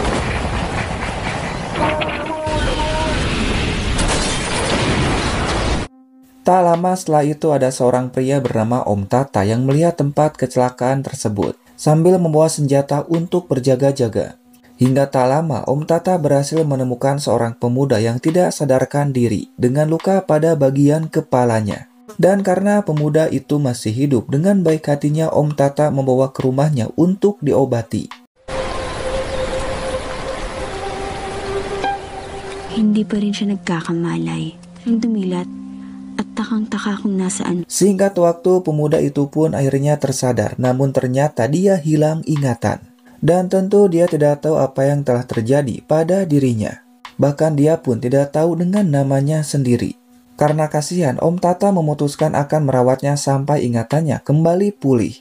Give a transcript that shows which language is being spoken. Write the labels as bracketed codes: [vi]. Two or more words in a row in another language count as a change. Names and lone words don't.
[id] Tak lama setelah itu ada seorang pria bernama Om Tata yang melihat tempat kecelakaan tersebut sambil membawa senjata untuk berjaga-jaga. Hingga tak lama, Om Tata berhasil menemukan seorang pemuda yang tidak sadarkan diri dengan luka pada bagian kepalanya. Dan karena pemuda itu masih hidup, dengan baik hatinya Om Tata membawa ke rumahnya untuk diobati. [tl] Hindi pa rin siya nagkakamalay. Ang dumilat at takang-taka kung nasaan. [id] Singkat waktu, pemuda itu pun akhirnya tersadar, namun ternyata dia hilang ingatan. Dan tentu dia tidak tahu apa yang telah terjadi pada dirinya. Bahkan dia pun tidak tahu dengan namanya sendiri. Karena kasihan, Om Tata memutuskan akan merawatnya sampai ingatannya kembali pulih.